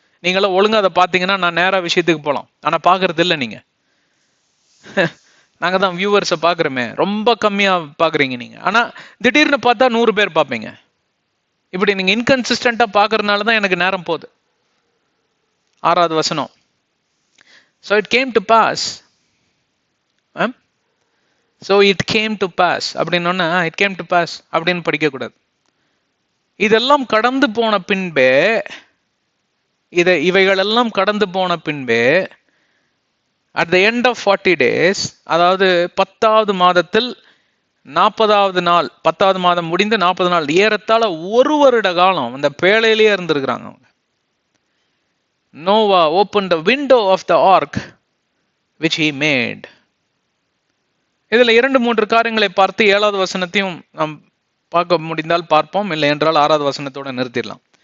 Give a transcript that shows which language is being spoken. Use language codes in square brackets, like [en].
[ta] நீங்களும் ஒழுங்கா அதை பார்த்தீங்கன்னா நான் நேரா விஷயத்துக்கு போகலாம். ஆனா பாக்குறது இல்லை. நீங்க நாங்க தான் வியூவர்ஸை பாக்குறோமே, ரொம்ப கம்மியா பாக்குறீங்க நீங்க. ஆனா திடீர்னு பார்த்தா 100 பேர் பார்ப்பீங்க. இப்படி நீங்க இன்கன்சிஸ்டன்டா பாக்குறதுனாலதான் எனக்கு நேரம் போகுது. 6வது வசனம், [en] so it came to pass, so it came to pass [ta] அப்படின்னா [en] it came to pass [ta] அப்படின்னு படிக்க கூடாது. இதெல்லாம் கடந்து போன பின்பே, இவைகளெல்லாம் கடந்து போன பின்பே [en] at the end of 40 days, [ta] அதாவது 10வது மாதத்தில் 40வது நாள், 10வது மாதம் முடிந்து 40 நாள், ஏறத்தாழ 1 வருட காலம் அந்த பேழையிலேயே இருந்திருக்கிறாங்க அவங்க. [en] Noah opened the window of the ark which he made. [ta] இதுல 2-3 காரியங்களை பார்த்து 7வது வசனத்தையும் நாம் பார்க்க முடிந்தால் பார்ப்போம், இல்லை என்றால் 6வது வசனத்தோட நிறுத்திடலாம்.